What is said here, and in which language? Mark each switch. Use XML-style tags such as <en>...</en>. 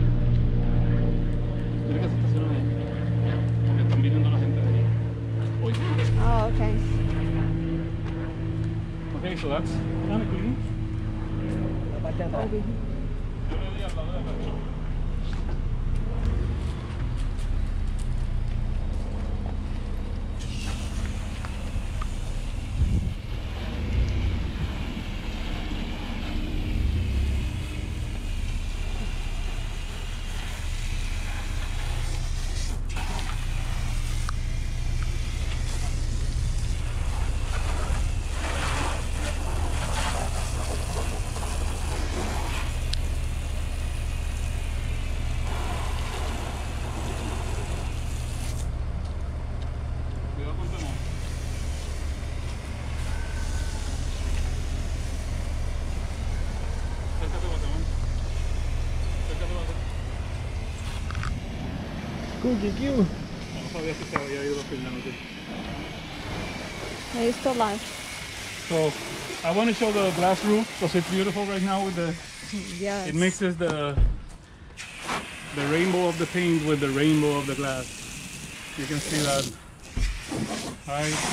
<es>Mira que se estaciona ahí, porque están viniendo la gente de ahí. Uy.</es> <en>Oh, okay. Okay, so that's kind of clean. Over here.</en> <es>Yo le di al lado de la Cuidado con tu mano. Acércate, Guatemala. Acércate, Guatemala. Cookie Q. No sabía si se había ido filmando.</es> <en>It's still live. So I want to show the glass roof because it's beautiful right now with the Yes. it mixes the rainbow of the paint with the rainbow of the glass. You can see that. Hi.</en>